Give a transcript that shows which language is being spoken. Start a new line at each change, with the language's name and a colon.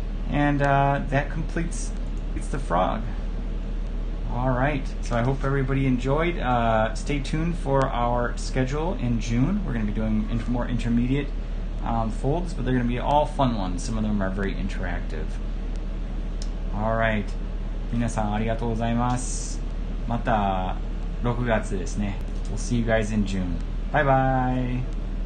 English: And that completes the frog. All right, so I hope everybody enjoyed. Stay tuned for our schedule in June. We're going to be doing more intermediate folds, but they're going to be all fun ones. Some of them are very interactive. All right,
Japanese: 皆さんありがとうございます。また6月ですね。
English: We'll see you guys in June. Bye bye.